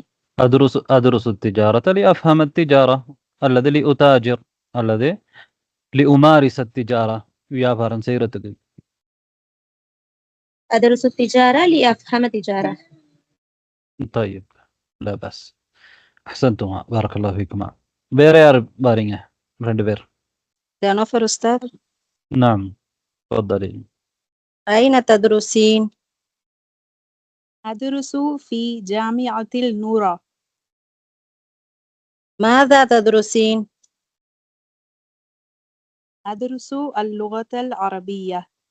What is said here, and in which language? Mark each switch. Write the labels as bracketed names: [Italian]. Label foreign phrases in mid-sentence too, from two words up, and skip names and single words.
[Arabic] أدرس التجارة لأفهم التجارة الذي لأتاجر الذي لأمارس التجارة [Tamil] வியாபாரம் செய்யறதுக்கு. [Arabic] أدرس التجارة لأفهم التجارة. طيب لا بس أحسنتما بارك الله فيكما. [Tamil] வேற யார் பாருங்க? 2 பேர். [Arabic] جانوفر أستاذ. نعم تفضلي. أين تدرسين؟ أدرس في جامعة النورة. ماذا تدرسين؟ أدرس اللغة العربية.